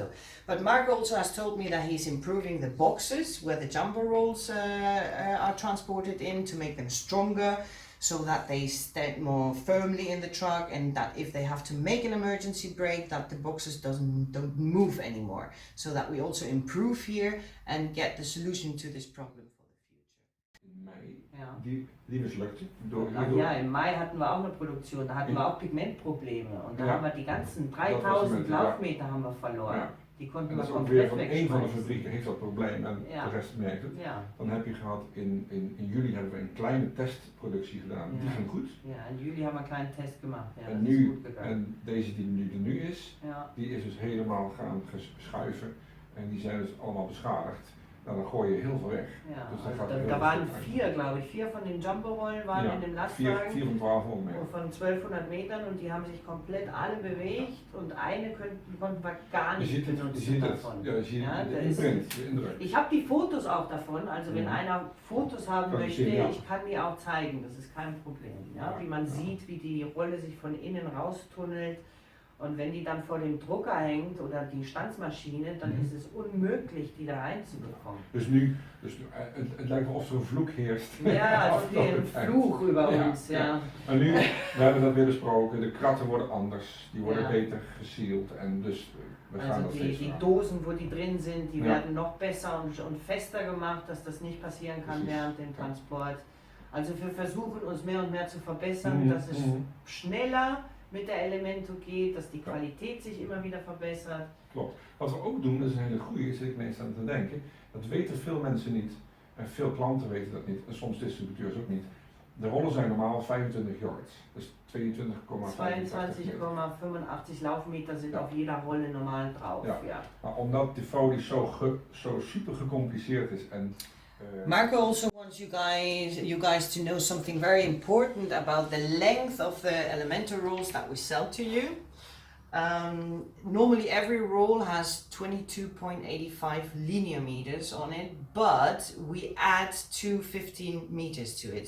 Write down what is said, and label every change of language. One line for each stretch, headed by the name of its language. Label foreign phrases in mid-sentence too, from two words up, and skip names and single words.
English: But Marco also has told me that he's improving the boxes where the jumbo rolls are transported in, to make them stronger, so that they stand more firmly in the truck, and that if they have to make an emergency brake, that the boxes don't move anymore. So that we also improve here and get the solution to this problem for the future.
Dutch: In mei, ja. die mislukte.
German: Ja, im Mai hatten wir auch eine Produktion, da hatten wir auch Pigmentprobleme, und da haben wir die ganzen 3000 Laufmeter haben wir verloren. Ja. Die konnten
Dutch: en we dat is ook compleet weer van één van de
German: wegschmeißen.
Dutch: fabrieken heeft dat probleem en de rest merkt het. Ja. Dan heb je gehad, in juli hebben we een kleine testproductie gedaan, die ging goed. Ja, in juli hebben we een
German: kleinen Test gemacht.
Dutch: Ja, En, dat is goed gegaan. en deze die er nu is, Ja. die is dus helemaal gaan schuiven en die zijn dus allemaal beschadigd. Nou, dan gooi je heel veel weg. Ja, dus
German: also da waren 4, glaube ich, 4 von den Jumbo-Rollen waren in dem Lastwagen. 4 von 1200 mehr. Von 1200 Metern, und die haben sich komplett alle bewegt, und eine konnten wir gar nicht benutzen davon. Ich habe die Fotos auch davon, also wenn einer Fotos haben möchte, ich kann die auch zeigen, das ist kein Problem. Ja? Wie man sieht, wie die Rolle sich von innen raustunnelt. Und wenn die dann vor dem Drucker hängt oder die Stanzmaschine, dann ist es unmöglich, die da reinzubekommen.
Dutch: Dus nu, het lijkt wel of er een vloek heerst. Ja,
German: also ein Fluch über uns, ja.
Dutch: Maar nu, we hebben dat weer besproken, de kratten worden anders, die worden beter gesealed en dus we gaan dat steeds
German: die Dosen, wo die drin sind, die werden noch besser und fester gemacht, dass das nicht passieren kann während dem Transport. Also wir versuchen uns mehr und mehr zu verbessern, dass es schneller, mit der Elemento geht, dass die Qualität zich immer wieder verbessert.
Dutch: Klopt. Wat we ook doen, dat is een hele goede, zit ik ineens aan te denken, dat weten veel mensen niet, en veel klanten weten dat niet, en soms distributeurs ook niet. De rollen zijn normaal 25 yards, dus 22,85
German: Laufmeter sind auf jeder Rolle normal drauf. Ja.
Dutch: Maar omdat de folie zo super gecompliceerd is en
English: Marco also wants you guys to know something very important about the length of the Elemento rolls that we sell to you. Normally every roll has 22.85 linear meters on it, but we add 15 meters to it.